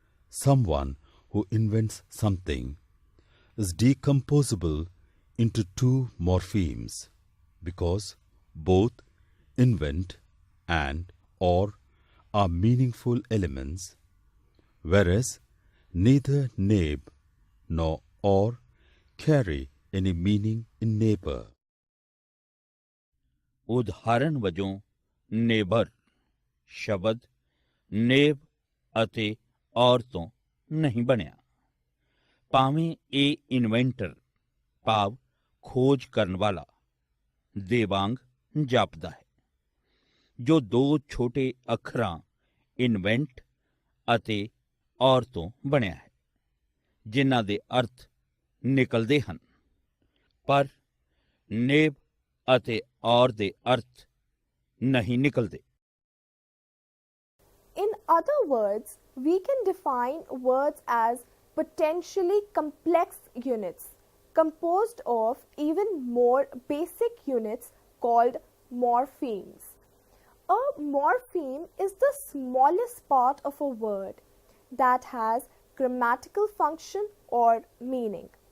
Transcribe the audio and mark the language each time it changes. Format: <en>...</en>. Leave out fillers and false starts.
<en>Someone who invents something is decomposable into two morphemes because both invent and or are meaningful elements, whereas neither neb nor or carry any meaning in neighbor.</en> <pa>ਉਦਾਹਰਣ ਵਜੋਂ neighbour ਸ਼ਬਦ ਨੇਬ ਅਤੇ ਔਰ ਤੋਂ ਨਹੀਂ ਬਣਿਆ, ਭਾਵੇਂ ਇਹ ਇਨਵੈਂਟਰ ਭਾਵ ਖੋਜ ਕਰਨ ਵਾਲਾ ਦੇ ਵਾਂਗ ਜਾਪਦਾ ਹੈ, ਜੋ ਦੋ ਛੋਟੇ ਅੱਖਰਾਂ ਇਨਵੈਂਟ ਅਤੇ ਔਰ ਤੋਂ ਬਣਿਆ ਹੈ, ਜਿਨ੍ਹਾਂ ਦੇ ਅਰਥ ਨਿਕਲਦੇ ਹਨ, ਪਰ ਨੇਬ ਅਤੇ ਔਰ ਦੇ ਅਰਥ ਨਹੀਂ ਨਿਕਲਦੇ।</pa> <en>In other words, we can define words as potentially complex units composed of even more basic units called morphemes. A morpheme is the smallest part of a word that has grammatical function or meaning.</en>